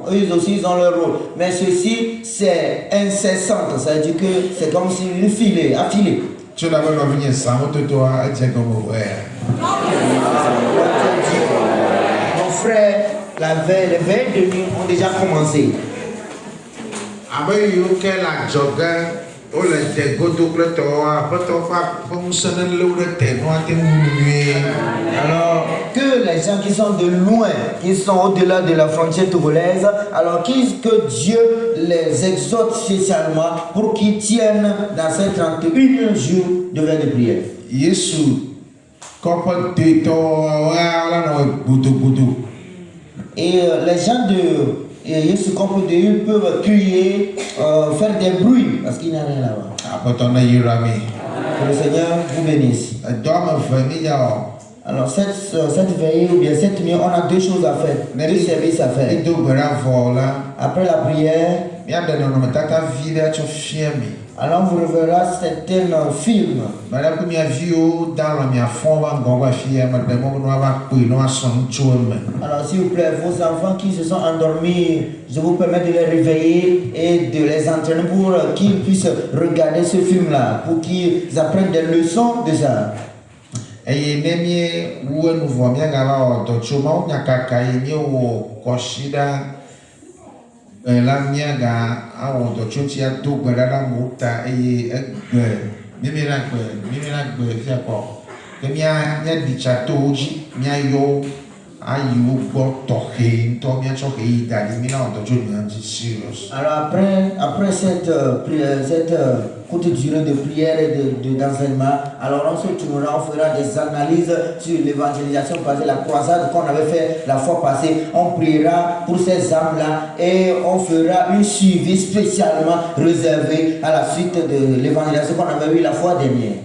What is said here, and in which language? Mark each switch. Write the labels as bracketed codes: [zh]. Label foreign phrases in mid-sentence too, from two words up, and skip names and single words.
[fr] Eux aussi ils ont leur rôle. Mais ceci c'est incessant, ça veut dire que c'est comme si une filée, affilée. Tu l'avais venir ça, on te doit dire comme frères, les veilles de nuit ont déjà commencé. [ee] Abe yiwo ke le adzɔge wole de godo kple tɔwoa aƒetɔ ƒe ŋusẽ ne lé wo ɖe te nua te ŋu nyuie. [fr] Alors que les gens qui sont de loin, qui sont au-delà de la frontière togolaise, alors que Dieu les exhorte spécialement pour qu'ils tiennent dans ces 31 jours de veille de prière. [ee] Yesu kɔƒe detɔwoa la nɔ gbudugbudù. [fr] Et les gens de Yesu Compo de eux peuvent crier, faire des bruits, parce qu'il n'y a rien là-bas. [ee] Aƒetɔ ne yra mi. [fr] Que le Seigneur vous bénisse. [ee] Edɔ ame eve mi ya wɔ. [fr] Alors cette veillée ou bien cette nuit, on a deux choses à faire, deux services à faire. [ee] Do gbe ɖa vɔ la. [fr] Après la prière, [ee] Míaɖe nɔnɔmetata vi ɖe tsɔ fia mi. [fr] alors vous reverrez certains films. [ee] Mele be mia viwo da lɔ mia fɔ va ŋgɔ va fi ya me ɖe mɔ be ne woava kpoe ne woasɔ nu tso eme. [fr] Alors s'il vous plaît, vos enfants qui se sont endormis, je vous permets de les réveiller et de les entraîner pour qu'ils puissent regarder ce film-là, pour qu'ils apprennent des leçons de ça. [ee] Eye ne mie wu enu vɔ miagava wɔ dɔ tso mawu nyakaka yi miewɔ kɔsi ɖa la miaga awɔ dɔ tso ŋuti ado gbe ɖa ɖe amewo ta eye egbe mímina gbe fia kɔ ke míaɖi tsa to wo dzi míayɔ wo ayi wo gbɔ tɔxɛ ŋutɔ míatsɔ xe yi da ɖi mina wɔ dɔ tso nya ŋuti serious. [fr] Alors après cette courte durée de prière et d'enseignement, alors on se tournera, on fera des analyses sur l'évangélisation passée, la croisade qu'on avait fait la fois passée. On priera pour ces âmes-là et on fera une suivi spécialement réservé à la suite de l'évangélisation qu'on avait eu la fois dernière.